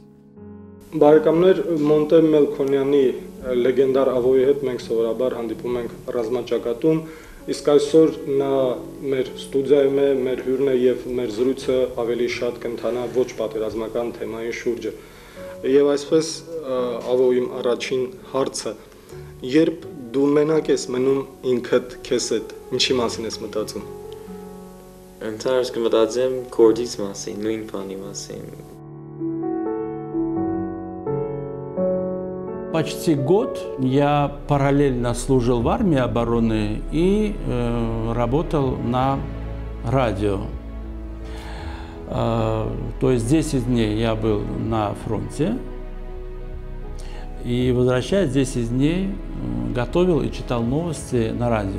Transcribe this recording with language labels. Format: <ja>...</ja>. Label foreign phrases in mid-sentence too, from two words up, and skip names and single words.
<hy>Բարեկամներ, Մոնտե Մելքոնյանի լեգենդար Ավոյի հետ մենք սովորաբար հանդիպում ենք ռազմաճակատում, իսկ այսօր նա մեր ստուդիայում է, մեր հյուրն է եւ մեր զրույցը ավելի շատ կընթանա ոչ պատերազմական թեմայի շուրջը։ Եվ այսպես Ավոյի առաջին հարցը, երբ դու մենակ ես մնում ինքդ քեզ հետ, ինչի մասին ես մտածում։ Ընդհանրապես կմտածեմ կորդից մասին, նույն բանի մասին։</hy> <ru>Почти год я параллельно служил в армии обороны и работал на радио. То есть 10 дней я был на фронте, И, возвращаясь 10 дней, готовил и читал новости на радио.</ru>